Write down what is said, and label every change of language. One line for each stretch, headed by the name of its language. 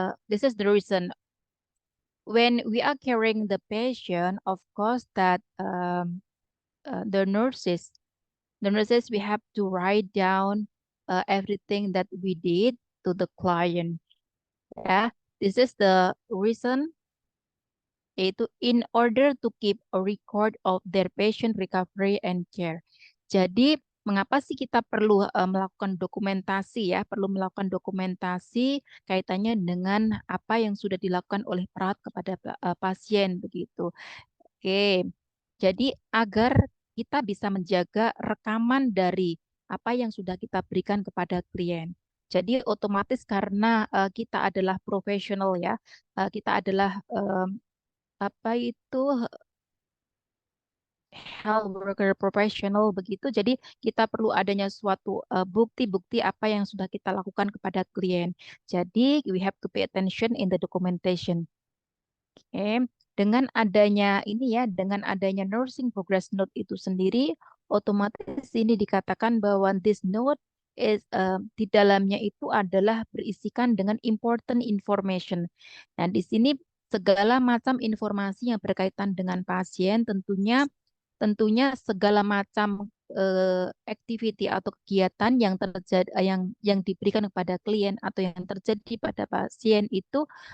English: This is the reason when we are carrying the patient, of course, that the nurses we have to write down everything that we did to the client. Yeah, this is the reason yaitu in order to keep a record of their patient recovery and care.
Indonesian: Jadi mengapa sih kita perlu melakukan dokumentasi ya? Perlu melakukan dokumentasi kaitannya dengan apa yang sudah dilakukan oleh perawat kepada pasien begitu. Oke. Jadi agar kita bisa menjaga rekaman dari apa yang sudah kita berikan kepada klien. Jadi otomatis karena kita adalah profesional ya, kita adalah apa itu health worker professional begitu. Jadi kita perlu adanya suatu bukti-bukti apa yang sudah kita lakukan kepada klien.
English: Jadi we have to pay attention in the documentation.
Indonesian: Oke, dengan adanya ini ya, dengan adanya nursing progress note itu sendiri, otomatis ini dikatakan bahwa
English: this note is
Indonesian: di dalamnya itu adalah berisikan dengan
English: important information.
Indonesian: Nah, di sini segala macam informasi yang berkaitan dengan pasien, tentunya segala macam activity atau kegiatan yang terjadi yang diberikan kepada klien atau yang terjadi pada pasien itu